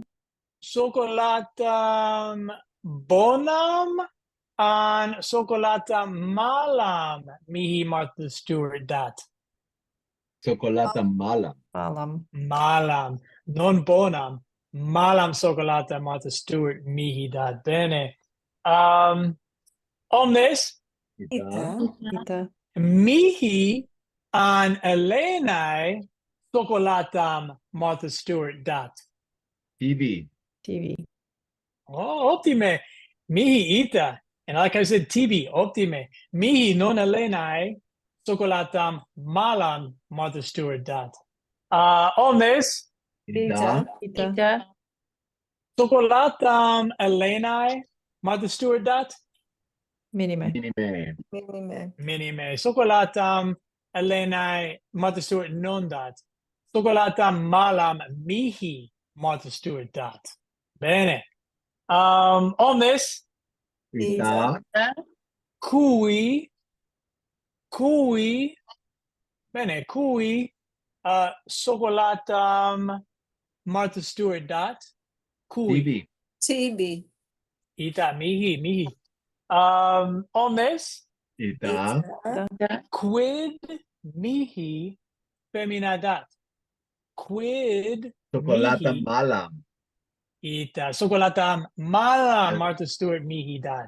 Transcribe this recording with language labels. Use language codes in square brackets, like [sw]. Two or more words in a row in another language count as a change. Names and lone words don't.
[la] socolatam bonam an socolatam malam mihi Martha Stewart dat. Socolatum malam. Malam. Malam, non bonam, malam socolata Martha Stewart mihi dat. Bene. Omnes Ita. Ita. mihi an Helenae socolatam Martha Stewart dat. TV. TV. Oh, optime. Mihi ita. [en] And like I said, TB, [la] optime. Mihi non Helenae socolatam malam Martha Stewart dat. Omnes Ita. Ita. Ita. socolatam Helenae Martha Stewart dat. Minime. Minime. Minime. Minime. Socolatam Helenae Martha Stewart non dat. Socolatam malam mihi Martha Stewart dat. Bene. Omnes Ita. cui bene, cui socolatam Martha Stewart dat. Cui TV. TB. ita mihi. Omnes Ita. quid mihi femina dat. Quid Socolatum mihi malam. ita socolatam malam Martha Stewart mihi dat.